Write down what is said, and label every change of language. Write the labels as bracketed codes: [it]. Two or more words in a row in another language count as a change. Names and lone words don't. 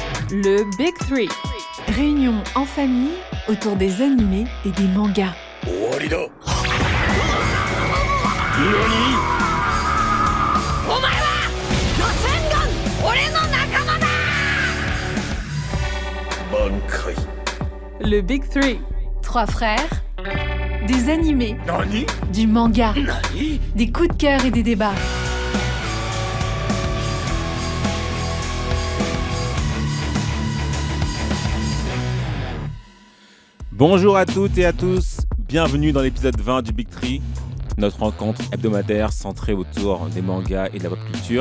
[fr] Le Big Three. Réunion en famille autour des animés et des mangas. [ja] 終わりだ。何？お前はロセンガン、俺の仲間だ。挽回。 [fr] Le Big Three. 3 frères, des animés, [ja] 何？ [fr] du manga, [ja] 何？ [fr] des coups de cœur et des débats. Bonjour à toutes et à tous, bienvenue dans l'épisode 20 du Big Three, notre rencontre hebdomadaire centrée autour des mangas et de la pop culture.